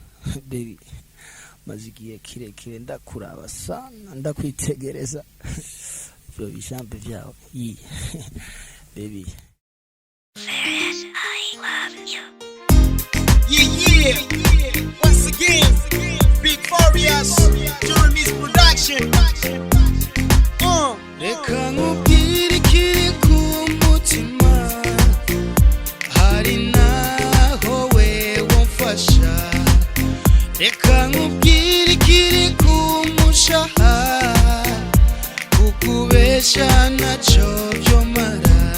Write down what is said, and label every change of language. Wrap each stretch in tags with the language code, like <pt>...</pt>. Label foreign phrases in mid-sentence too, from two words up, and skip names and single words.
<rn>baby mazigiye kirekire ndakuraba sana ndakwitegereza byo bishambe byawe yi baby</rn> <en>Farious, I love you. Yeah. Once again, Big Farious during this production.</en> <rn>Reka nkubwire ikiri ku mutima, hari naho we wamfasha. Reka nkubwire ikiri ku mushaha, kukubesha ntacyo byomara.</rn>